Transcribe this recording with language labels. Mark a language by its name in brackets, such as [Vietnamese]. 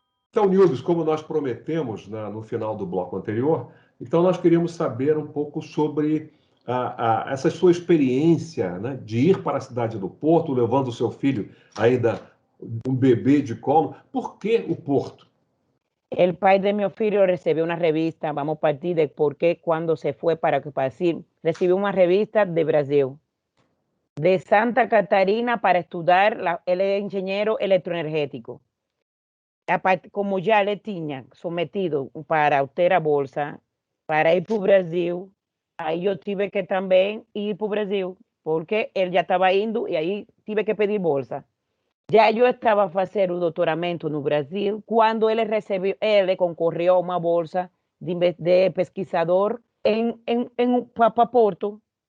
[Portuguese] Então, Nildes, como nós prometemos no final do bloco anterior, então nós queríamos saber um pouco sobre essa sua experiência, né, de ir para a cidade do Porto, levando o seu filho, ainda um bebê de colo. Por que o Porto? [Spanish] El pai de mi filho recibió una revista, vamos a partir de por qué cuando se fue para decir, recibió una revista de Brasil, de Santa Catarina, para estudiar, él es ingeniero electroenergético. [Portuguese] como já ele tinha sometido para ter a bolsa, para ir para o Brasil, aí eu tive que também ir para o Brasil, porque ele já estava indo e aí tive que pedir bolsa. Já eu estava fazendo o doutoramento no Brasil quando ele concorreu a uma bolsa de pesquisador para Porto.